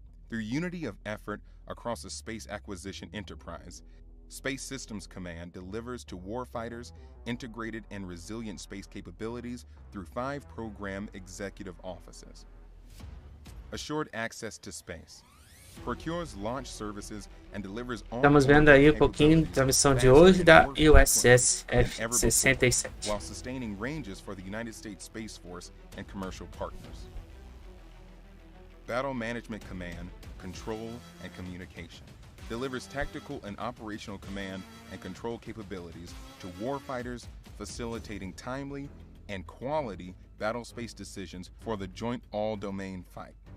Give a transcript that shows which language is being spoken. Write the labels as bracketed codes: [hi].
[en] Through unity of effort across the space acquisition enterprise, Space Systems Command delivers to warfighters integrated and resilient space capabilities through 5 program executive offices. Assured access to space. Procures launch services and delivers [pt] Estamos vendo aí pouquinho da missão de hoje da USS F-67. [en] while sustaining ranges for the United States Space Force and commercial partners. Battle Management Command, Control and Communication. Delivers tactical and operational command and control capabilities to warfighters, facilitating timely and quality battle space decisions for the joint all-domain fight.